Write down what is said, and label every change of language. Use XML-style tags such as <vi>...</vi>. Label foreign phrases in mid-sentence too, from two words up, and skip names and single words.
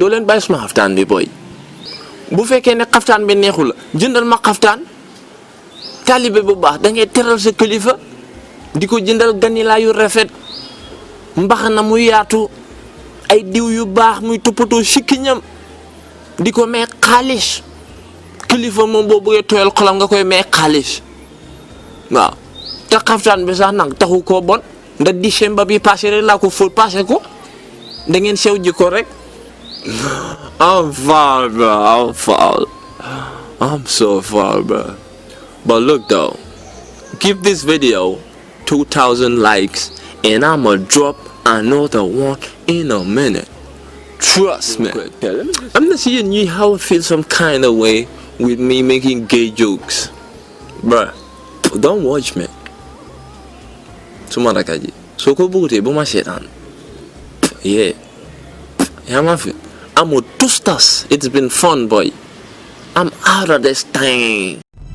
<wo>doo leen bàyyi suma xaftaan bi booy bu fekkee ne xaftaan bi neexu la jëndal ma xaftaan taalibe bu baax da ngay teral sa kilifa di ko jëndal ganilaa yu rafet mbaxana mu yaatu ay diw yu baax muy toppatoo sikkiñam di ko may xaalis kilifa moom boo bëggee tooyal xolam nga koy may xaalis waaw. te xaftaan bi sax nag taxu koo bon ndax décembre bi passé rek laa ko fóot passé ko da ngeen sew ji ko rek.</wo> <en>I'm far bro, I'm so far bro. But look though, give this video 2000 likes and I'ma drop another one in a minute. Trust me. I'm not seeing you how I feel some kind of way with me making gay jokes, bruh. Don't watch me.</en> <wo>Suma rakk ji soo ko bëggutee bu ma seetaan yaa ma fi amul tustas.</wo> <en>It's been fun boy. I'm out of this thing.</en>